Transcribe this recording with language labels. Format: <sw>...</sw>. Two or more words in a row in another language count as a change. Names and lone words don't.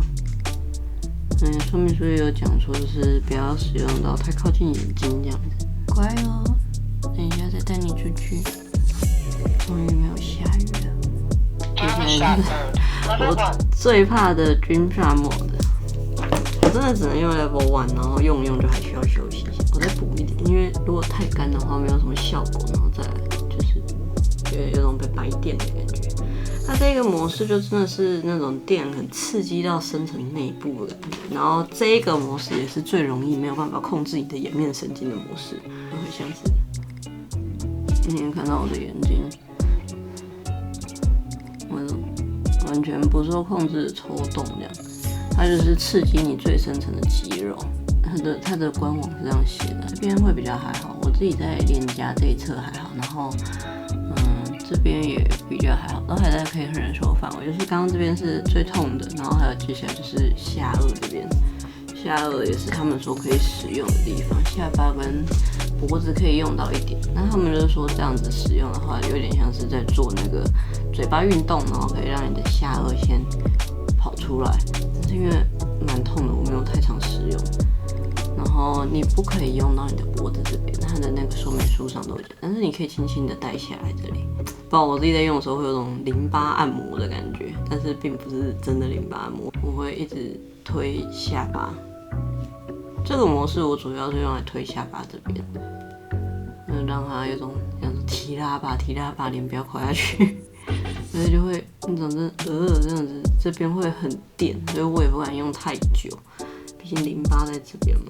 <zh>說明書也有講說，就是不要使用到太靠近眼睛這樣子。乖哦，等一下再帶你出去。終於沒有下雨了。接下來就是我最怕的</zh> <en>Dream Shot Mode，</en> <zh>我真的只能用 Level 1，然後用就還需要休息一下。我再補一點，因為如果太乾的話，沒有什麼效果，然後再來就是覺得有種被白電的感覺。它這個模式就真的是那種電很刺激到深層內部的感覺，然後這個模式也是最容易沒有辦法控制你的眼面神經的模式，就會像是你能看到我的眼睛，完全不受控制的抽動這樣，它就是刺激你最深層的肌肉。它的官網是這樣寫的，這邊會比較還好，我自己在臉頰這一側還好，然後這邊也比較還好，都還在可以忍受範圍。就是剛剛這邊是最痛的，然後還有接下來就是下顎這邊，下顎也是他們說可以使用的地方，下巴跟脖子可以用到一點。那他們就是說這樣子使用的話，有點像是在做那個嘴巴運動，然後可以讓你的下顎先跑出来。但是因為蠻痛的，我沒有太常使用。然後你不可以用到你的脖子这邊，它的那個說明書上都有講，但是你可以輕輕的帶下來這裡。不然我自己在用的時候會有種淋巴按摩的感覺，但是並不是真的淋巴按摩。我會一直推下巴，這個模式我主要是用來推下巴這邊，讓它有種像是提拉把臉不要垮下去，所以就會那種這樣子，這邊會很電，所以我也不敢用太久，畢竟淋巴在這邊嘛。</zh>